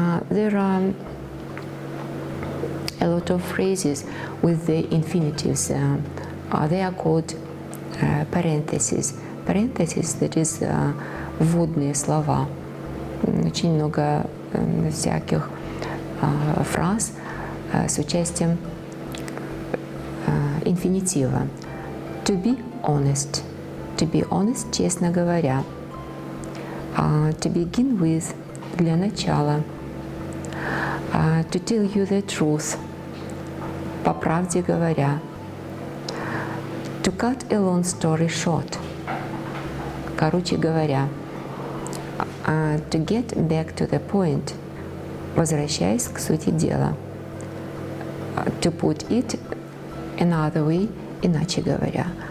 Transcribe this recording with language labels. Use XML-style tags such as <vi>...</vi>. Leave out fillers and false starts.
<en>There are a lot of phrases with the infinitives. They are called parentheses. Parentheses, that is,</en> <ru>вводные слова. Очень много всяких фраз с участием инфинитива.</ru> <en>To be honest. To be honest,</en> <ru>честно говоря.</ru> <en>To begin with,</en> <ru>для начала.</ru> <en>To tell you the truth.</en> <ru>По правде говоря.</ru> <en>To cut a long story short.</en> <ru>Короче говоря.</ru> <en>To get back to the point.</en> <ru>Возвращаясь к сути дела.</ru> <en>To put it another way,</en> <ru>иначе говоря.</ru>